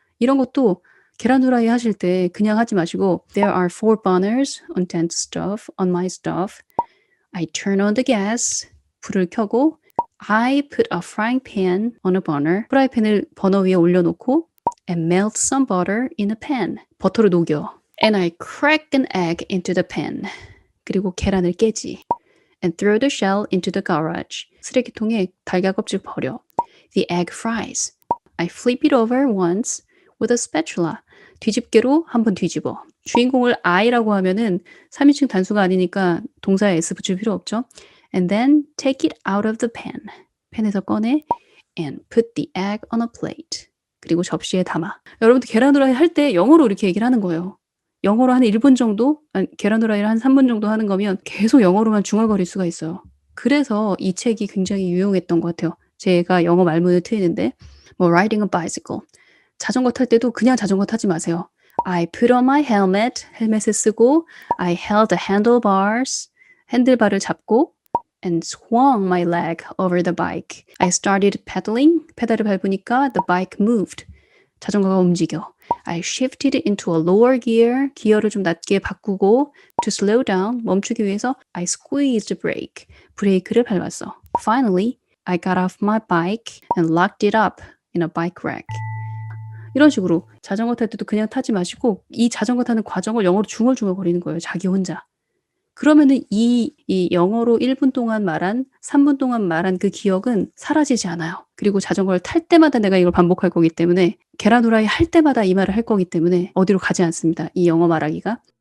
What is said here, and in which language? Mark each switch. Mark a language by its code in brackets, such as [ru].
[ko] 이런 것도 계란 후라이 하실 때 그냥 하지 마시고 [en] There are 4 burners on my stove. I turn on the gas. [ko] 불을 켜고 [en] I put a frying pan on a burner. [ko] 프라이팬을 버너 위에 올려놓고 [en] and melt some butter in a pan. [ko] 버터를 녹여. [en] And I crack an egg into the pan. [ko] 그리고 계란을 깨지. [en] And throw the shell into the garage. [ko] 쓰레기통에 달걀 껍질 버려. [en] The egg fries. I flip it over once with a spatula. [ko] 뒤집개로 한번 뒤집어. 주인공을 I라고 하면은 3인칭 단수가 아니니까 동사에 S 붙일 필요 없죠. [en] And then take it out of the pan. [ko] 팬에서 꺼내. [en] And put the egg on a plate. [ko] 그리고 접시에 담아. 여러분들 계란 후라이 할 때 영어로 이렇게 얘기를 하는 거예요. 영어로 한 1분 정도, 계란 후라이를 한 3분 정도 하는 거면 계속 영어로만 중얼거릴 수가 있어요. 그래서 이 책이 굉장히 유용했던 것 같아요. 제가 영어 말문을 트이는데 뭐 [en] riding a bicycle. [ko] 자전거 탈 때도 그냥 자전거 타지 마세요. [en] I put on my helmet. [ko] 헬멧을 쓰고 [en] I held the handlebars. [ko] 핸들바를 잡고 [en] and swung my leg over the bike. I started pedaling. [ko] 페달을 밟으니까 [en] the bike moved. [ko] 자전거가 움직여. [en] I shifted into a lower gear. [ko] 기어를 좀 낮게 바꾸고 [en] to slow down. [ko] 멈추기 위해서 [en] I squeezed brake. [ko] 브레이크를 밟았어. [en] Finally, I got off my bike and locked it up in a bike rack. [ko] 이런 식으로 자전거 탈 때도 그냥 타지 마시고 이 자전거 타는 과정을 영어로 중얼중얼 거리는 거예요. 자기 혼자. 그러면은 이 영어로 1분 동안 말한 3분 동안 말한 그 기억은 사라지지 않아요. 그리고 자전거를 탈 때마다 내가 이걸 반복할 거기 때문에 계란 후라이 할 때마다 이 말을 할 거기 때문에 어디로 가지 않습니다. 이 영어 말하기가.